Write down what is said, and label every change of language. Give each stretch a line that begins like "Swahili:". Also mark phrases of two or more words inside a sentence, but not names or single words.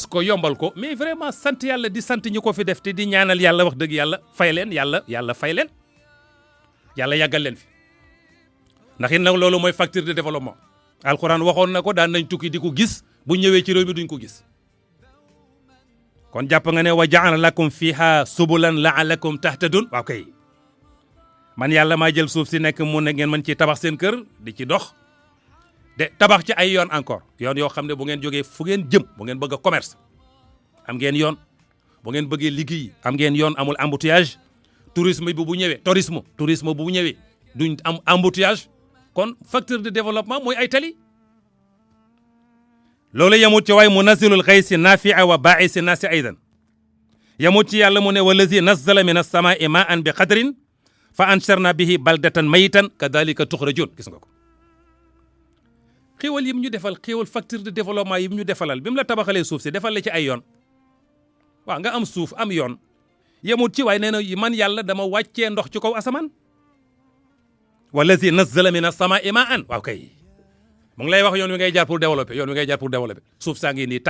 Wolof: ko yombal ko
French: mais vraiment
Wolof: sant yàlla di sant ñi ko fi def te di ñaanal yàlla wax dëgg yàlla fay leen yàlla fay leen yàlla yàggal leen fi ndax it nag loolu mooy
French: facteur de développement
Wolof: alxuraan waxoon na ko daan nañ tukki di ko gis bu ñëwee ci réew mi duñ ko gis kon jàpp nga ne
Arabic: و جعل لكم فيها سبلا لعلكم تهتدون
Wolof: waaw kay man yàlla maa jël suuf si nekk mu ne ngeen mën ci tabax seen kër di ci dox de tabax ci ay yoon encore yoon yoo xam ne bu ngeen jógee fu ngeen jëm bu ngeen bëgg a commerce am ngeen yoon bu ngeen bëggee liggéey am ngeen yoon amul embouteillage tourisme bu ñëwee tourisme bu ñëwee duñ am embouteillage kon
French: facteur de développement
Wolof: mooy ay tali loolu yamut ci waay
Arabic: منزل الغيث نافعا و باعث الناس أيضا
Wolof: yamut ci yàlla mu ne
Arabic: والذي نزل من السماء ماء بقدر فأنشرنا به بلدة ميتا كذلك تخرجون
Wolof: gis nga ko xéewal yi mu ñu defal xéewal
French: facteur de développement
Wolof: yi mu ñu defalal bi mu la tabaxalee suuf si defal la ci ay yoon waaw nga am suuf am yoon yemut ci waaye nee na man yàlla dama wàccee ndox ci kaw asamaan
Arabic: والذي نزل من السماء ماء
Wolof: waaw kay mu ngi lay wax yoon wi ngay jaar
French: pour développer
Wolof: suuf saa ngi nii